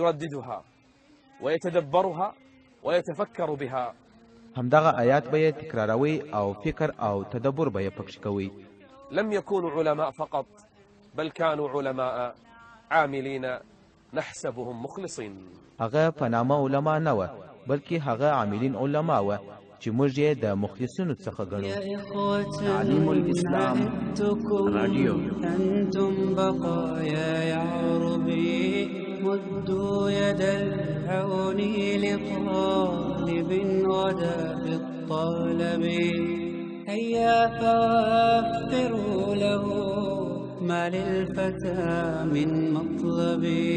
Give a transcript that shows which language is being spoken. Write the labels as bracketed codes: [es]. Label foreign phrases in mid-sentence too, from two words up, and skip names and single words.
[ar] يرددها ويتدبرها ويتفكر بها. [ps] همدغه آیات به تکراروي او فکر او تدبر به پکښ کوي. [ar] لم يكونوا علماء فقط، بل كانوا علماء عاملين نحسبهم مخلصين. [ps] هغه په نامه علما نه و، بلکې هغه عاملین علما و چې موږ یې د مخلصینو څخه ګڼو. [ar] تعليم الإسلام راديو. أنتم بقايا يا ربي، مدوا يد العون لطالب غدا بالطلب، هيا فوفروا له ما للفتى من مطلب.